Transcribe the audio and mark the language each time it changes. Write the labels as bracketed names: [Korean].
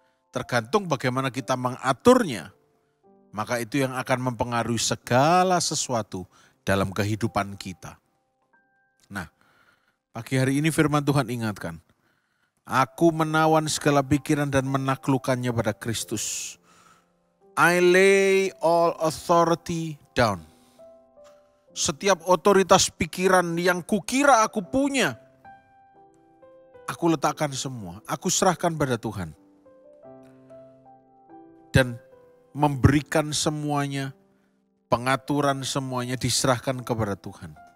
[Indonesian] Tergantung bagaimana kita mengaturnya. Maka itu yang akan mempengaruhi segala sesuatu dalam kehidupan kita. Nah, pagi hari ini firman Tuhan ingatkan, aku menawan segala pikiran dan menaklukkannya pada Kristus. [English] I lay all authority down. [Indonesian] Setiap otoritas pikiran yang kukira aku punya, aku letakkan semua, aku serahkan pada Tuhan. Dan memberikan semuanya, pengaturan semuanya diserahkan kepada Tuhan.